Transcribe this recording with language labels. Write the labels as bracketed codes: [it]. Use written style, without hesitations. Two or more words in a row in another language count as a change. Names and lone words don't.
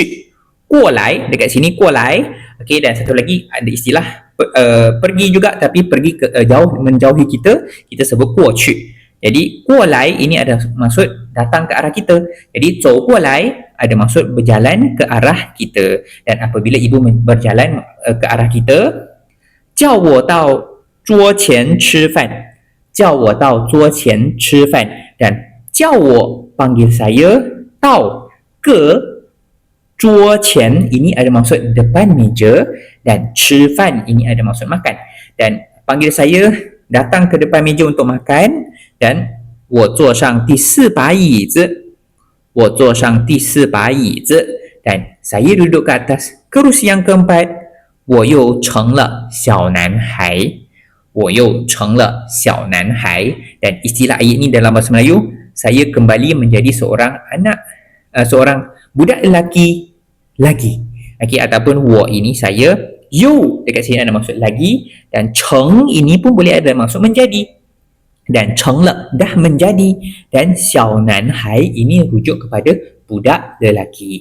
[zh] 过来 [ms] dekat sini, [zh] 过来. [ms] Okey, dan satu lagi ada istilah pergi juga tapi pergi ke jauh, menjauhi kita, kita sebut [zh] 过去. [ms] Jadi [zh] 过来 [ms] ini ada maksud datang ke arah kita. Jadi [zh] 走过来 [ms] ada maksud berjalan ke arah kita. Dan apabila ibu berjalan ke arah kita, [zh] 叫我到桌前吃饭，叫我到桌前吃饭, [ms] dan [zh] 叫我 [ms] panggil saya, 到 ke桌前 ini ada maksud depan meja dan 吃饭 ini ada maksud makan. Dan panggil saya datang ke depan meja untuk makan dan [zh] 我坐上第四把椅子，我坐上第四把椅子 [ms] dan saya duduk ke atas kerusi yang keempat, [zh] 我又成了小男孩，我又成了小男孩. [ms] Dan istilah ayat ini dalam bahasa Melayu, saya kembali menjadi seorang anak, seorang budak lelaki lagi. Okey, ataupun wo ini saya, you dekat sini ada maksud lagi, dan cheng ini pun boleh ada maksud menjadi. Dan [zh] 成了 [ms] dah menjadi, dan [zh] 小男孩 [ms] ini rujuk kepada budak lelaki.